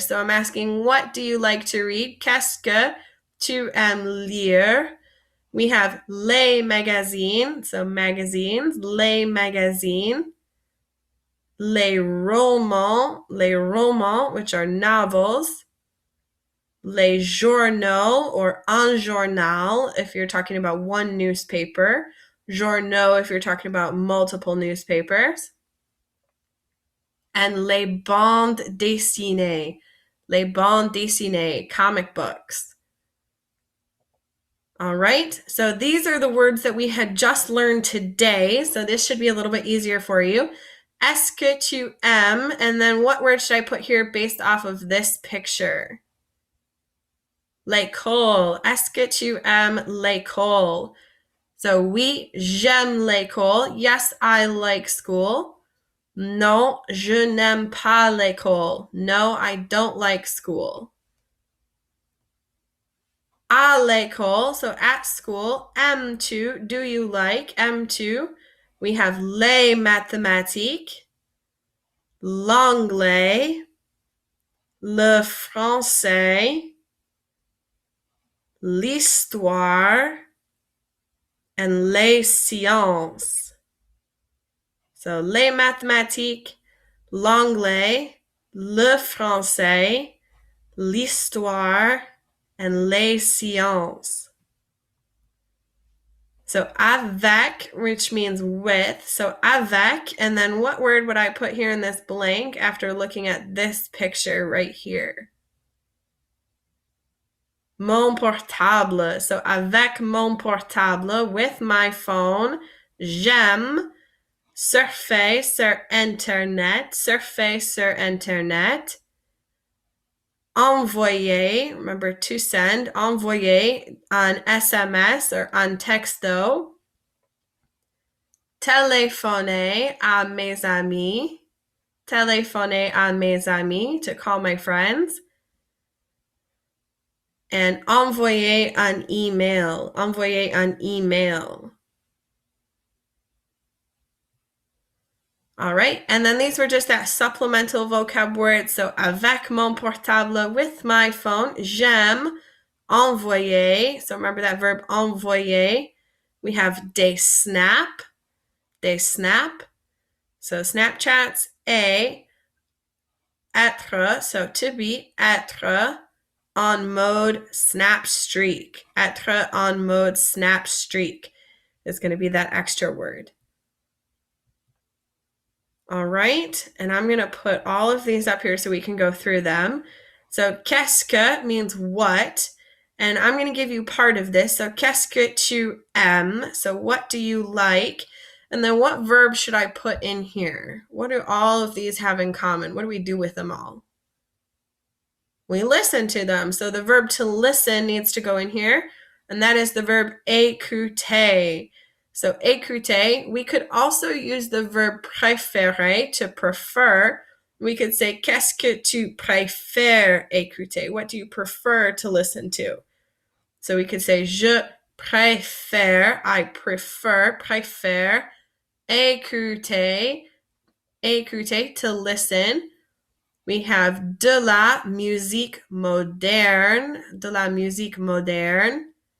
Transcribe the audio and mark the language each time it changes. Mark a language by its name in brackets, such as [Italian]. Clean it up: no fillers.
[English] So I'm asking, what do you like to read? [French] Qu'est-ce que tu aimes lire? [English] We have [French] les magazines, [English] so magazines, les magazines. [French] Les romans, [English] which are novels. [French] Les journaux, [English] or un journal, if you're talking about one newspaper. Journaux, if you're talking about multiple newspapers. [French] And les bandes dessinées. Les bandes dessinées, [English] comic books. All right, so these are the words that we had just learned today. So this should be a little bit easier for you. [French] Est-ce que tu aimes? [English] And then what word should I put here based off of this picture? [French] L'école. Est-ce que tu aimes l'école? So oui, j'aime l'école. [English] Yes, I like school. [French] Non, je n'aime pas l'école. [English] No, I don't like school. [French] À l'école, [English] so at school. [French] Aimes-tu? [English] Do you like? Aimes-tu? We have [French] les mathématiques, l'anglais, le français, l'histoire, and les sciences. So les mathématiques, l'anglais, le français, l'histoire, and les sciences. [English] So avec, which means with. So avec, and then what word would I put here in this blank after looking at this picture right here? [French] Mon portable. So avec mon portable, [English] with my phone, [French] j'aime surfer sur Internet. Surfer sur Internet. Envoyer, [English] remember to send, [French] envoyer on SMS or on texto. Téléphoner à mes amis. Téléphoner à mes amis, [English] to call my friends. [French] And envoyer un email. Envoyer un email. [English] All right, and then these were just that supplemental vocab words. So [French] avec mon portable, [English] with my phone. [French] J'aime envoyer. [English] So remember that verb envoyer. We have [French] des snap. Des snap. [English] So Snapchats. [French] Être, [English] so to be. [French] Être on mode snap streak. [English] Être on mode snap streak is going to be that extra word. All right, and I'm going to put all of these up here so we can go through them. So [French] qu'est-ce que [English] means what, and I'm going to give you part of this. So [French] qu'est-ce que tu aimes? [English] So what do you like? And then what verb should I put in here? What do all of these have in common? What do we do with them all? We listen to them. So the verb to listen needs to go in here, and that is the verb écouter. So écouter, we could also use the verb préférer, to prefer. We could say, [French] qu'est-ce que tu préfères écouter? [English] What do you prefer to listen to? So we could say, [French] je préfère, [English] I prefer, préfère, écouter, écouter, to listen. [French] We have de la musique moderne, de la musique moderne.